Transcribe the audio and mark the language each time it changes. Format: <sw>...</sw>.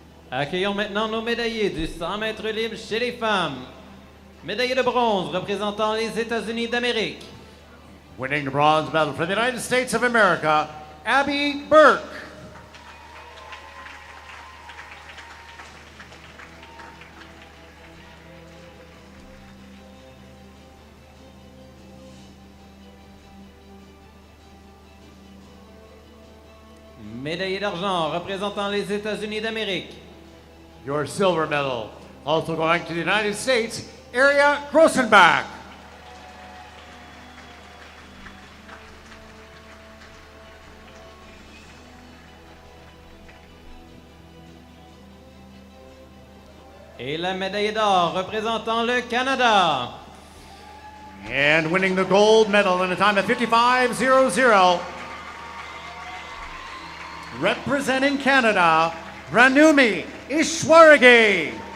<fr>Accueillons maintenant nos médaillés du 100 mètres libre chez les femmes. Médaillé de bronze représentant les États-Unis d'Amérique.</fr> <en>Winning the bronze medal for the United States of America, Abby Burke.</en> <fr>Médaillé d'argent représentant les États-Unis d'Amérique.</fr> <en>Your silver medal, also going to the United States, Aria Grossenbach.</en> <fr>Et la médaille d'or représentant le Canada.</fr> <en>And winning the gold medal in a time of 55.00. Representing Canada, Ranumi Ishwaragi.</en>